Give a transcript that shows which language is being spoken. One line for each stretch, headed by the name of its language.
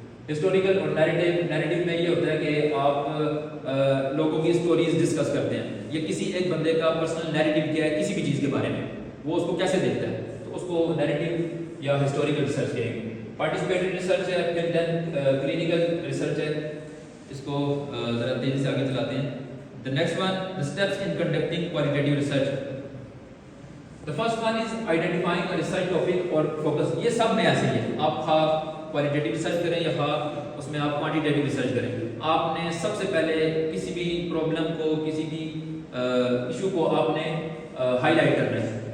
Urdu: Historical اور narrative میں یہ ہوتا ہے کہ آپ لوگوں کی اسٹوریز ڈسکس کرتے ہیں، یا کسی ایک بندے کا پرسنل نیریٹیو کیا ہے کسی بھی چیز کے بارے میں، وہ اس کو کیسے دیکھتا ہے، تو اس کو نیریٹیو یا ہسٹوریکل ریسرچ کہیں گے. پارٹیسپیٹری ریسرچ ہے، پھر دین کلینیکل ریسرچ ہے. اس کو ذرا تیزی سے آگے چلاتے ہیں.
English: The next one, the steps in conducting qualitative research. The first one is identifying a research topic or focus.
Urdu: یہ سب میں ایسے ہی ہے، آپ خواہ qualitative research کریں یا خواہ اس میں آپ quantitative research کریں، آپ نے سب سے پہلے کسی بھی پرابلم کو، کسی بھی ایشو کو آپ نے ہائی لائٹ کرنا ہے.